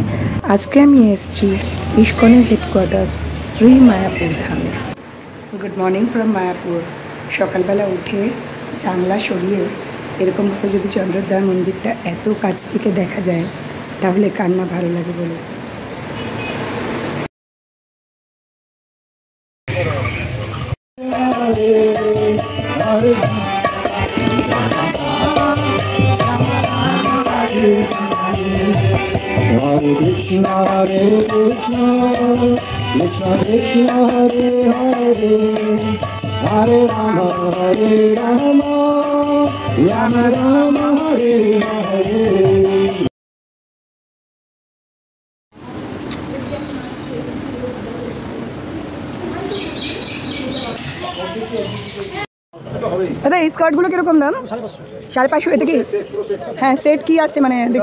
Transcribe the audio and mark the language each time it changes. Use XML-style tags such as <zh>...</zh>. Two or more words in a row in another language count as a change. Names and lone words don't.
<bn>আজকে আমি এসেছি ইস্কনের হেডকোয়ার্টার্স শ্রী মায়াপুর ধামে।</bn> <en>Good morning from Mayapur.</en> <bn>সকালবেলা উঠে জানলা সরিয়ে এরকমভাবে যদি চন্দ্রদ্বার মন্দিরটা এত কাছ থেকে দেখা যায় তাহলে কার না ভালো লাগে বলে।</bn> <sa>हरे कृष्ण कृष्ण कृष्ण हरे हरे हरे राम राम राम हरे हरे।</sa> <bn>দাদা এই স্কার্টগুলো কিরকম দাম? 550। এটা কি হ্যাঁ সেট কি আছে মানে</bn>